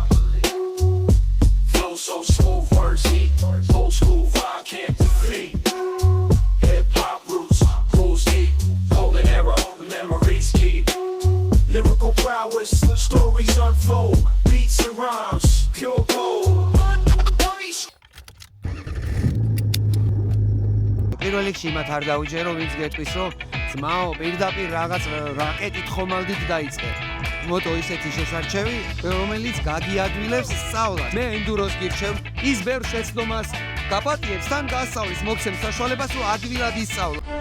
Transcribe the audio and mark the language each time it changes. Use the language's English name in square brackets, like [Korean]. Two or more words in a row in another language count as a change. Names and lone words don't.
[English] Flow so smooth, words heat. Old school vibe can't defeat. Hip hop roots, rules deep. Golden era, memories keep. Lyrical prowess, stories unfold. Beats and rhymes, pure gold. [Georgian] პირველ რიგში მათ არ დაუჯერო, ვინც გეტყვის, რომ ძმაო, პირდაპირ რაღაც რაკეტით ხომალდით დაიწყე. მოტო ისეთი შესარჩევი, რომელიც გაგიადვილებს სწავლას. მე ენდუროს გირჩევ, ის ბევრ შეცდომას გაპატიებს, თან გასწავლის მოგცემს საშუალებას, რომ ადვილად ისწავლა.